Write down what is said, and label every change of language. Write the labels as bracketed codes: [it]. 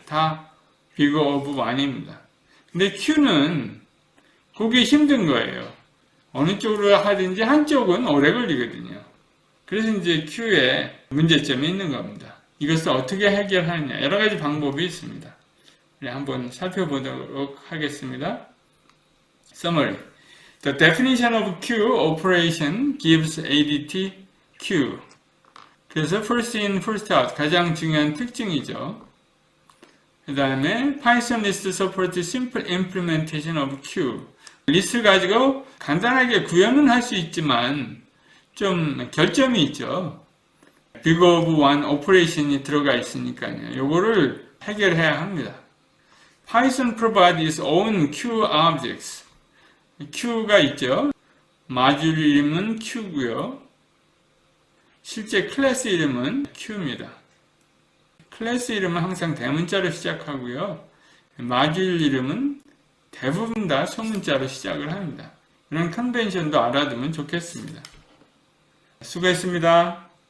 [ko] 다 비거 오브 1입니다. 근데 Q는 그게 힘든 거예요. 어느 쪽으로 하든지 한쪽은 오래 걸리거든요. 그래서 이제 Q에 문제점이 있는 겁니다. 이것을 어떻게 해결하느냐 여러 가지 방법이 있습니다. 한번 살펴보도록 하겠습니다. [en] Summary. The definition of queue operation gives ADT queue. [ko] 그래서 [en] first in, first out [ko] 가장 중요한 특징이죠. 그 다음에 [en] Python list supports simple implementation of queue. [ko] 리스트를 가지고 간단하게 구현은 할 수 있지만 좀 결점이 있죠. big of one operation이 들어가 있으니까요. 요거를 해결해야 합니다. [en] Python provides its own queue objects. [ko] queue가 있죠. 마듈 이름은 queu고요. 실제 클래스 이름은 queu입니다. 클래스 이름은 항상 대문자로 시작하고요. 마듈 이름은 대부분 다 소문자로 시작을 합니다. 이런 컨벤션도 알아두면 좋겠습니다. 수고했습니다.